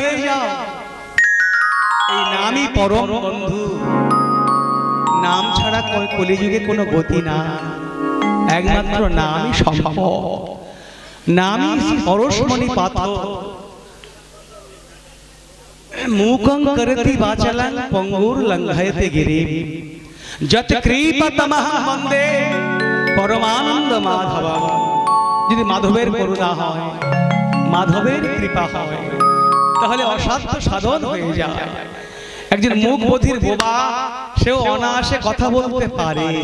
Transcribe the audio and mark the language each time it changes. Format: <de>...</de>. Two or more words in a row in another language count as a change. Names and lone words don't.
<bn>যাও, এই নামই পরম বন্ধু। নাম ছাড়া কলিযুগে কোনো গতি না, একমাত্র নামই সম্ভব। নামই পরশমণি পাথর।</bn> <sa>मूकं करति वाचलं पंगुर्लंघयते गिरिं যত কৃপতমঃ বন্দে পরমানন্দ মাধবম।</sa> <bn>যদি মাধবের করুণা হয়, মাধবের কৃপা হয়, তাহলে অসাধ্য সাধন হয়ে যায়। একজন মুখ বধির বোবা, সেও অনায়াসে কথা বলতে পারে।</bn>